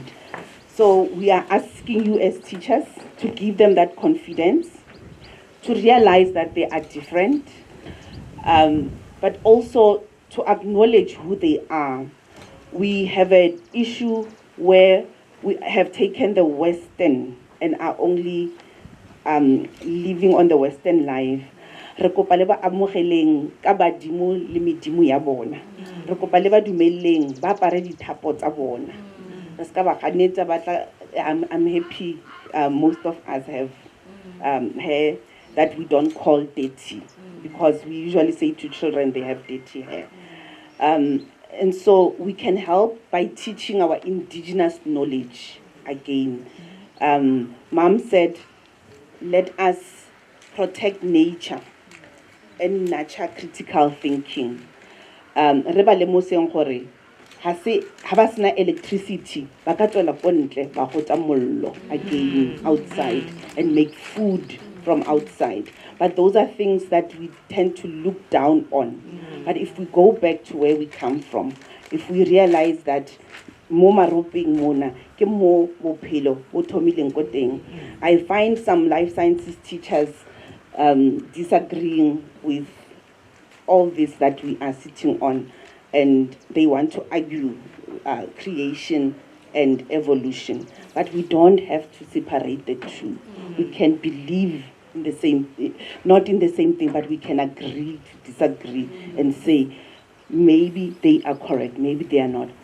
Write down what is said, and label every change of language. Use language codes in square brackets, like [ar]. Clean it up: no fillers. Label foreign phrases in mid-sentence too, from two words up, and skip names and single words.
[en] So we are asking you as teachers to give them that confidence, to realize that they are different, but also to acknowledge who they are. We have an issue where we have taken the Western and are only living on the Western life. [tn] re kopa le ba amogeleng ka badimo le medimo ya bona, re kopa le ba dumelleng ba apare dithapo tsa bona, re ska ba ganetsa ba tla. [en] I'm happy most of us have hair that we don't call dirty, because we usually say to children they have dirty hair. And so we can help by teaching our indigenous knowledge again. Mom said, let us protect nature and nurture critical thinking. [tn] Re ba lemoseng gore ha ba sena electricity ba ka tswela ko ntle ba gotsa mollo again [en] outside and make food from outside. But those are things that we tend to look down on. But if we go back to where we come from, if we realize that [tn] mo Maropeng mona ke mo bophelo bo thomileng ko teng, [en] I find some life sciences teachers disagreeing with all this that we are sitting on, and they want to argue creation and evolution. But we don't have to separate the two. We can believe in the same, not in the same thing, but we can agree to disagree and say, maybe they are correct, maybe they are not.